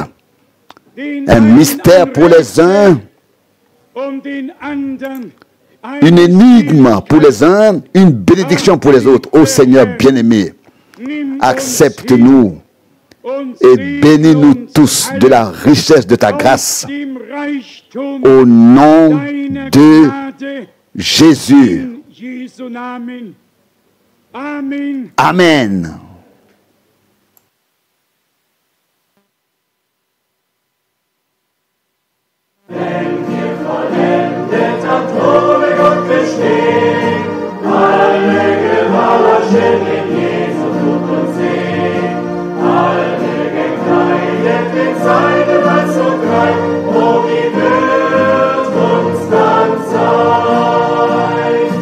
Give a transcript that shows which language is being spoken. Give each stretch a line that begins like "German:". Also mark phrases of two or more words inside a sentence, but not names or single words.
French: Un mystère pour les uns, une énigme pour les uns, une bénédiction pour les autres. Ô Seigneur bien-aimé, accepte-nous et bénis-nous tous de la richesse de ta grâce. Au nom de Jésus. Amen.
German: Wenn wir vollendet am Throne Gott bestehen, alle gewaschen in Jesus Blut und Sehen, alle gekleidet in seinem Weiß und Rein, oh wie wird uns dann sein?